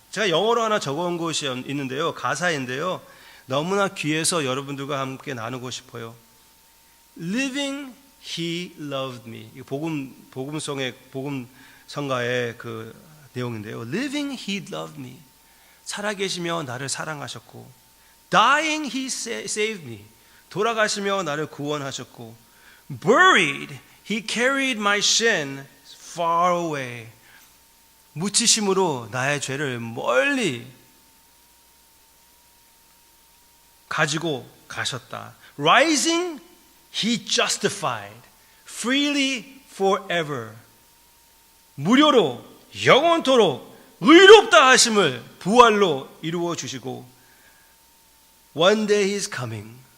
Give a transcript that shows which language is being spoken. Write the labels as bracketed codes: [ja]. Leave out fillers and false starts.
[ko] 제가 영어로 하나 적어온 것이 있는데요, 가사인데요, 너무나 귀해서 여러분들과 함께 나누고 싶어요. [en] Living He loved me. [ko] 복음송의 복음성가의 그 내용인데요. [en] Living He loved me. [ko] 살아계시며 나를 사랑하셨고, [en] Dying He saved me. [ko] 돌아가시며 나를 구원하셨고, [en] Buried He carried my sin far away. [ko] 묻히심으로 나의 죄를 멀리 가지고 가셨다. [en] Rising He justified freely forever. [ko] 무료로 영원토록 의롭다 하심을 부활로 이루어 주시고, [en] One day He is coming.